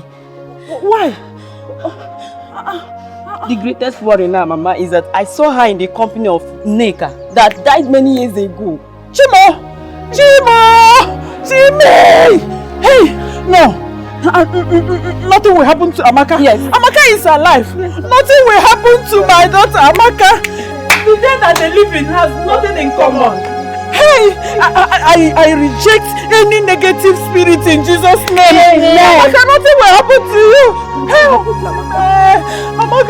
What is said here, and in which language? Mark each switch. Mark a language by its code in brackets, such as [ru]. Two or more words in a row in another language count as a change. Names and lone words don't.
[en] Why? The greatest worry now, Mama, is that I saw her in the company of Neka that died many years ago. Chimo! Hey! No! Nothing will happen to Amaka. Yes. Amaka is alive. Yes. Nothing will happen to my daughter Amaka. The dead and the living has nothing in common. Hey! I reject any negative spirit in Jesus' name. Amaka, nothing will happen to you. Hey! Amaka!